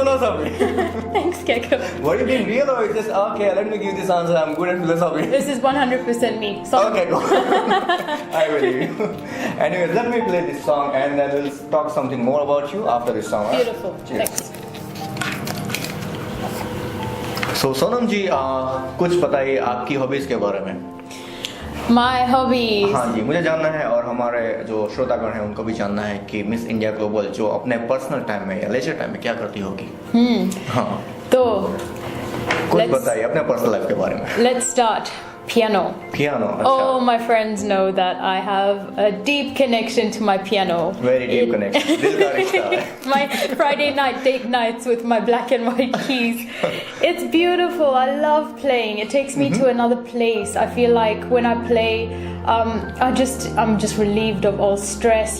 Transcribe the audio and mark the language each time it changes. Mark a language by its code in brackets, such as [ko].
[en] philosophy. Thanks, Keko. Were you being real or just okay? Let me give this answer. I'm good at philosophy. This is 100% me. So Okay, go. I believe you. Anyways, let me play this song and then we'll talk something more about you after this song. alright? beautiful. Cheers. Thanks. [hi] So Sonam जी कुछ बताइए आपकी hobbies के बारे में. [en] My hobbies. [hi] हाँ जी, मुझे जानना है और हमारे जो श्रोतागण हैं उनको भी जानना है कि मिस इंडिया ग्लोबल जो अपने पर्सनल टाइम में या लेजर टाइम में क्या करती होगी. हाँ, [en] So, [hi] कुछ [en] let's- [hi] बताइए अपने पर्सनल लाइफ के बारे में. [en] let's start. Piano. Piano. All my friends know that I have a deep connection to my piano. Very deep It- [hi] connection. दिल का रिश्ता है. [en] My Friday night date nights with my black and white keys. It's beautiful. I love playing. It takes me to another place. I feel like when I play, I'm just relieved of all stress.